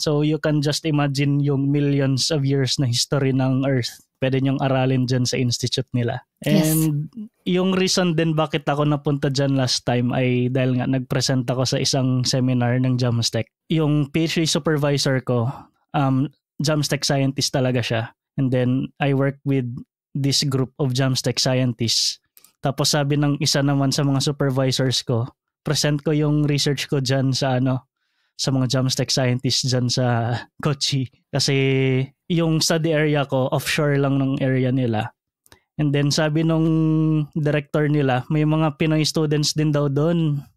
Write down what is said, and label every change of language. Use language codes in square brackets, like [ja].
[tl] So, you can just imagine yung [en] millions of years [tl] na history ng Earth. Pwede niyong aralin dyan sa institute nila. And yung reason din bakit ako napunta dyan [en] last time [tl] ay dahil nga nag-present ako sa isang seminar ng Jamstec. Yung PhD supervisor ko, Jamstec scientist talaga siya. [en] And then I work with this group of Jamstec scientists. [tl] Tapos sabi ng isa naman sa mga supervisors ko, present ko yung research ko dyan sa sa mga Jamstec scientists dyan sa Kochi. Kasi yung study area ko, offshore lang ng area nila. [en] And then [tl] sabi nung director nila, may mga Pinoy students din daw doon.